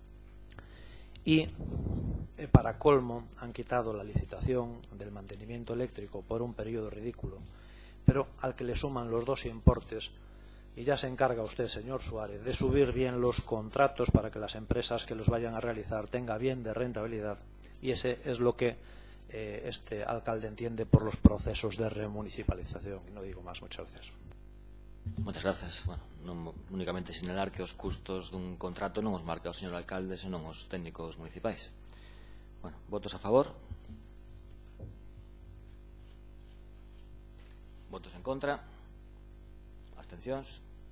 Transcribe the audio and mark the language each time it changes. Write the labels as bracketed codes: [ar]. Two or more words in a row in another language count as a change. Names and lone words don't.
[es] Y para colmo han quitado la licitación del mantenimiento eléctrico por un periodo ridículo, pero al que le suman los dos importes, y ya se encarga usted, señor Suárez, de subir bien los contratos para que las empresas que los vayan a realizar tengan bien de rentabilidad, y ese es lo que este alcalde entiende por los procesos de remunicipalización. Y no digo más, muchas gracias. [gl] Moitas grazas. Bueno, non únicamente sinalar que os custos dun contrato non os marca o señor alcalde, senón os técnicos municipais. Bueno, votos a favor. Votos en contra. Abstencións.